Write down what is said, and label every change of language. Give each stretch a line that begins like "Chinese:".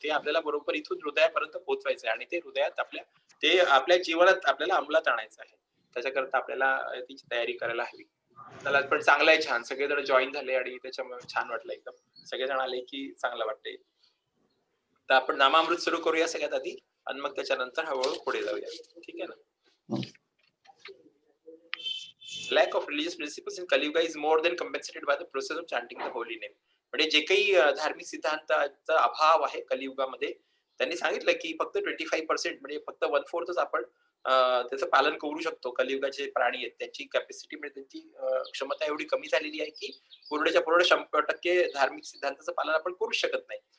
Marathi: ते आपल्याला बरोबर इथून हृदयापर्यंत पोहोचवायचं आहे आणि ते हृदयात आपल्या जीवनात आपल्याला अंमलात आणायचं आहे. त्याच्याकरता आपल्याला तिची तयारी करायला हवी. चला, पण चांगलं आहे, छान. सगळेजण जॉईन झाले आणि त्याच्यामुळे छान वाटलं एकदम. सगळेजण आले की चांगलं वाटतंय. तर आपण नामामृत सुरू करूया सगळ्यात आधी आणि मग त्याच्यानंतर हळूहळू पुढे जाऊया. ठीक आहे ना?
English: Lack of religious principles in Kali Yuga is more than compensated by the process of chanting the holy name.
Marathi: म्हणजे जे काही धार्मिक सिद्धांताचा अभाव आहे कलियुगामध्ये, त्यांनी सांगितलं की फक्त 25% म्हणजे फक्त 1/4च आपण त्याचं पालन करू शकतो. कलियुगाचे प्राणी आहेत, त्यांची कॅपॅसिटी म्हणजे त्यांची क्षमता एवढी कमी झालेली आहे की पूर्णच्या पूर्ण 100% धार्मिक सिद्धांताचं पालन आपण करू शकत नाही.